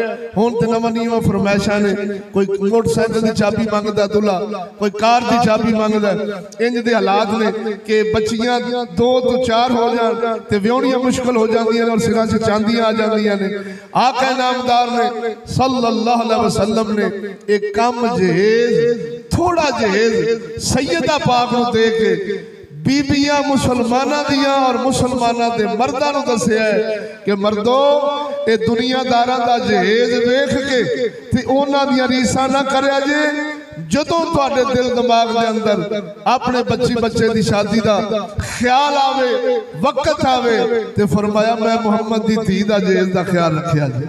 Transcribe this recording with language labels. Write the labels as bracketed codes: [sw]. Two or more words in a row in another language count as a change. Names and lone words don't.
[pa] ਹੁਣ ਤੇ ਨਵਾਂ ਨਵਾਂ ਫ਼ਰਮਾਇਸ਼ਾਂ ਨੇ, ਕੋਈ ਮੋਟਰਸਾਈਕਲ ਕੀ ਚਾਬੀ ਮੰਗਦਾ ਦੂਲ੍ਹਾ, ਕੋਈ ਕਾਰ ਕੀ ਚਾਬੀ ਮੰਗਦਾ। ਇੰਜ ਦੇ ਹਾਲਾਤ ਨੇ ਕਿ ਬੱਚੀਆਂ 2 ਤੋਂ 4 ਹੋ ਜਾਣ ਤੇ ਵਿਆਹੁਣੀਆਂ ਮੁਸ਼ਕਲ ਹੋ ਜਾਂਦੀਆਂ ਔਰ ਸਿਰਾਂ ਚ ਚਾਂਦੀਆਂ ਆ ਜਾਂਦੀਆਂ ਨੇ। ਆਕਾ ਨਾਮਦਾਰ ਨੇ [ar] صلى الله عليه وسلم [pa] ਨੇ ਇਕ ਕੰਮ ਜਹੇਜ਼, ਥੋੜ੍ਹਾ ਜਹੇਜ਼ ਸੱਯਦਾ ਪਾਕ ਨੂੰ ਦੇ ਕੇ ਬੀਬੀਆਂ ਮੁਸਲਮਾਨਾਂ ਦੀਆਂ ਔਰ ਮੁਸਲਮਾਨਾਂ ਦੇ ਮਰਦਾਂ ਨੂੰ ਦੱਸਿਆ ਹੈ ਕਿ ਮਰਦੋ ਯੇ ਦੁਨੀਆਦਾਰਾਂ ਦਾ ਜਹੇਜ਼ ਵੇਖ ਕੇ ਤੇ ਉਨ੍ਹਾਂ ਦੀਆਂ ਰੀਸਾਂ ਨਾ ਕਰਿਆ ਜੇ ਜਦੋਂ ਤੁਹਾਡੇ ਦਿਲ ਦਿਮਾਗ਼ ਦੇ ਅੰਦਰ ਅਪਣੇ ਬੱਚੇ ਦੀ ਸ਼ਾਦੀ ਦਾ ਖ਼ਿਆਲ ਆਵੇ ਵਕਤ ਆਵੇ ਤੇ ਫ਼ਰਮਾਇਆ ਮੈਂ ਮੁਹੰਮਦ ਦੀ ਧੀ ਦਾ ਜਹੇਜ਼ ਦਾ ਖ਼ਿਆਲ ਰੱਖਿਆ ਜੇ।